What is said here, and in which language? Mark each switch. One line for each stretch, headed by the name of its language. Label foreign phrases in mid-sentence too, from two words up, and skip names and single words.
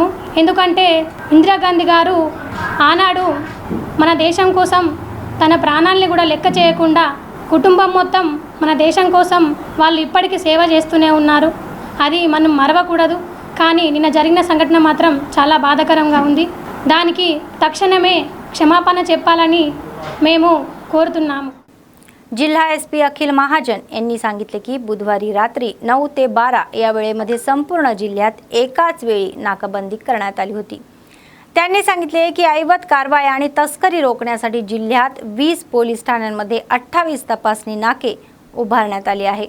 Telugu: ఎందుకంటే ఇందిరాగాంధీ గారు ఆనాడు మన దేశం కోసం తన ప్రాణాలని కూడా లెక్క చేయకుండా కుటుంబం మొత్తం మన దేశం కోసం వాళ్ళు ఇప్పటికీ సేవ చేస్తూనే ఉన్నారు. అది మనం మరవకూడదు. కానీ నిన్న జరిగిన సంఘటన మాత్రం చాలా బాధాకరంగా ఉంది. దానికి तक्षणమే క్షమాపణ చెప్పాలని మేము కోరుతున్నాము.
Marathi: जिल्हा एसपी अखिल महाजन यांनी सांगितले की बुधवारी रात्री 9 ते 12 या वेळेमध्ये संपूर्ण जिल्ह्यात एकाच वेळी नाकाबंदी करण्यात आली होती. त्यांनी सांगितले की ऐवत कारवाई आणि तस्करी रोखण्यासाठी जिल्ह्यात 20 पोलीस ठाण्यांमध्ये 28 तपासणी नाके उभारण्यात आली आहे.